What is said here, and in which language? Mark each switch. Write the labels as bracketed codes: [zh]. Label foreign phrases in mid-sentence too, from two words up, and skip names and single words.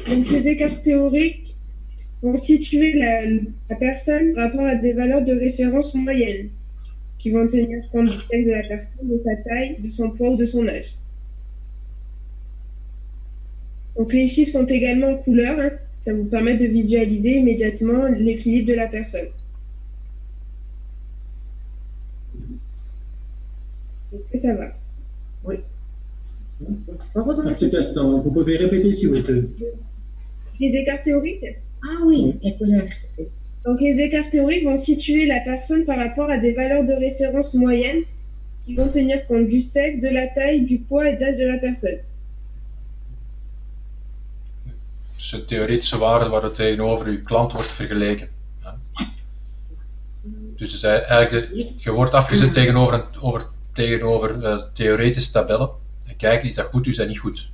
[fr] Donc les écarts théoriques vont situer la personne par rapport à des valeurs de référence moyennes qui vont tenir compte du sexe de la personne, de sa taille, de son poids ou de son âge. Donc les chiffres sont également en couleur, hein, ça vous permet de visualiser immédiatement l'équilibre de la personne. Est-ce que ça va? Oui. [nl] Wat was [fr] Un [nl] dat? [fr] petit instant, vous pouvez répéter s'il vous plaît. Les écarts théoriques? Ah oui, les couleurs. Donc les écarts théoriques vont situer la personne par rapport à des valeurs de référence moyennes qui vont tenir compte du sexe, de la taille, du poids et de l'âge de la personne. [nl] Dus een theoretische waarde waar het tegenover uw klant wordt vergeleken. Ja. Dus eigenlijk, je wordt afgezet tegenover theoretische tabellen. En kijken, is dat goed, is dat niet goed?